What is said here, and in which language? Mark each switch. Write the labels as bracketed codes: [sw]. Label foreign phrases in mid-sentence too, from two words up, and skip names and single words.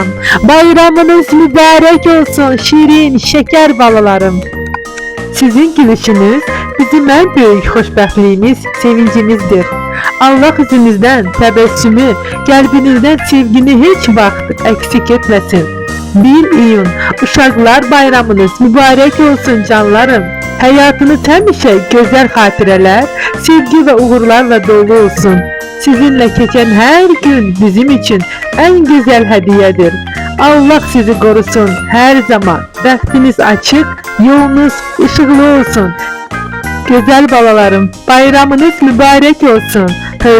[tr] Bayramınız mübarek olsun şirin, şeker balalarım. [az] Sizin gülüşünüz bizim [tr] en büyük [az] xoşbəxtliyimiz, sevincimizdir. Allah yüzünüzden təbəssümü, qəlbinizdən sevgini hiç vaxt [tr] eksik etmesin. 1 iyun Uşaqlar Bayramınız mübarek olsun canlarım. [az] Hayatınız həmişə gözəl xatirələr, [tr] sevgi ve uğurlarla dolu olsun. Sizinle geçen her gün bizim için en güzel hediyedir. Allah sizi korusun her zaman. Bəxtiniz açık, yolunuz ışıklı olsun. Güzel balalarım, bayramınız mübarek olsun.